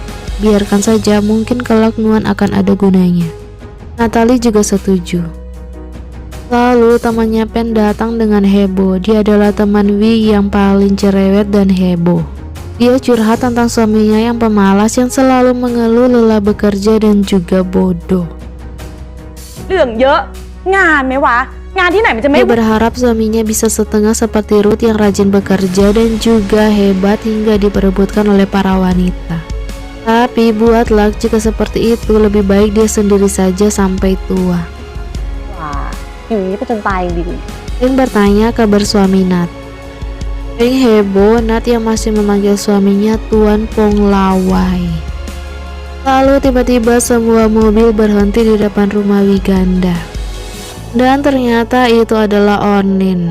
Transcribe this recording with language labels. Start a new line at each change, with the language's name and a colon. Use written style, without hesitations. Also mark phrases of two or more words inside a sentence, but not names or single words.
Indonesian: Biarkan saja, mungkin kelak Nuan akan ada gunanya. Natalie juga setuju. Lalu temannya Pen datang dengan heboh. Dia adalah teman Wi yang paling cerewet dan heboh. Dia curhat tentang suaminya yang pemalas yang selalu mengeluh lelah bekerja dan juga bodoh.
Thai: เรื่องเยอะงานไหมวะงานที่ไหนมันจะไม่
Indonesian: Dia berharap suaminya bisa setengah seperti Ruth yang rajin bekerja dan juga hebat hingga diperebutkan oleh para wanita. Tapi buat Lak, jika seperti itu lebih baik dia sendiri saja sampai tua.
Thai: อยู่อย่างนี้ไปจนตายจริง
Indonesian: Peng bertanya kabar suami Nat. Peng heboh, Nat yang masih memanggil suaminya Tuan Pong Lawai. Lalu tiba-tiba semua mobil berhenti di depan rumah Wiganda. Dan ternyata itu adalah Onin.